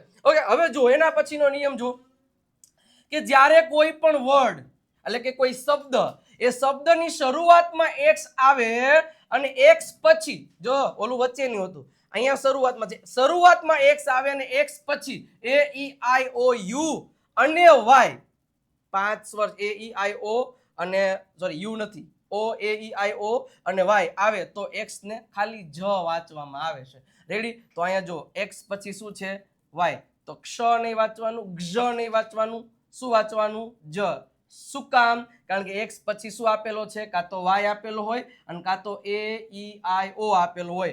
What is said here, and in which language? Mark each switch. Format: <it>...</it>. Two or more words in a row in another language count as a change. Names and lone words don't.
<gu>ઓકે, હવે જો એના પછીનો નિયમ જો કે જ્યારે કોઈ પણ વર્ડ એટલે કે કોઈ શબ્દ, એ શબ્દની શરૂઆતમાં x આવે અને x પછી જો ઓલું વચ્ચે નહીં હોતું, અહીંયા શરૂઆતમાં છે, શરૂઆતમાં x આવે અને x પછી a e i o u અને y, 5 સ્વર a e i o અને સોરી u નથી, o a e i o અને y આવે તો x ને ખાલી જ વાંચવામાં આવે છે. રેડી, તો અહીંયા જો x પછી શું છે y, તો ક્ષ નહીં વાંચવાનું, ગ્ઝ નહીં વાંચવાનું, શું વાંચવાનું? જ. શું કામ? કારણ કે એક્સ પછી શું આપેલો છે? કાં તો વાય આપેલો હોય અને કાં તો AEIO આપેલું હોય.</gu>